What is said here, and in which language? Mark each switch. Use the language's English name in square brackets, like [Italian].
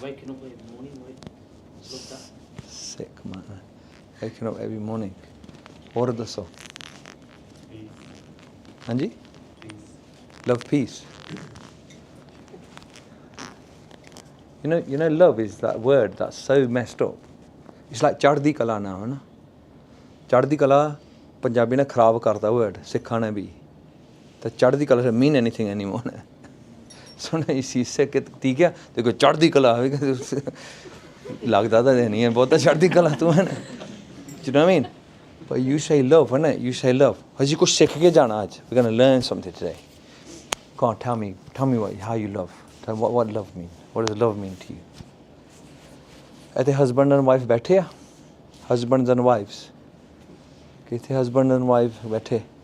[English] Waking up every morning, love that। Sick, man। Waking up every morning। [Punjabi] ਹੋਰ ਦੱਸੋ। [English] ਹਾਂਜੀ? Love peace। You know love is that word that's so messed up। It's like [Punjabi] ਚੜ੍ਹਦੀ ਕਲਾ now, ਹੈ ਨਾ। ਚੜ੍ਹਦੀ ਕਲਾ ਪੰਜਾਬੀ ਨੇ ਖਰਾਬ ਕਰਤਾ word, ਸਿੱਖਾਂ ਨੇ ਵੀ। [English] ਤਾਂ chardi kala doesn't mean anything anymore। [Punjabi] ਸੁਣਾ ਇਸੀ ਸਿੱਖ ਠੀਕ ਆ, ਤੇ ਕੋਈ ਚੜ੍ਹਦੀ ਕਲਾ ਹੋਵੇ, ਲੱਗਦਾ ਤਾਂ ਨਹੀਂ ਹੈ ਬਹੁਤਾ ਚੜ੍ਹਦੀ ਕਲਾ ਤੂੰ, ਹੈ ਨਾ। [English] you know what I mean? but you say love, ਹੈ ਨਾ, you say love। [Punjabi] ਅਸੀਂ ਕੁਛ ਸਿੱਖ ਕੇ ਜਾਣਾ ਅੱਜ, [English] we're going to learn something today। come on, tell me how you love। what love mean? what does love mean to you? ਇੱਥੇ husband and wife ਬੈਠੇ ਆ, husbands and wives, ਕਿੱਥੇ husband and wife ਬੈਠੇ?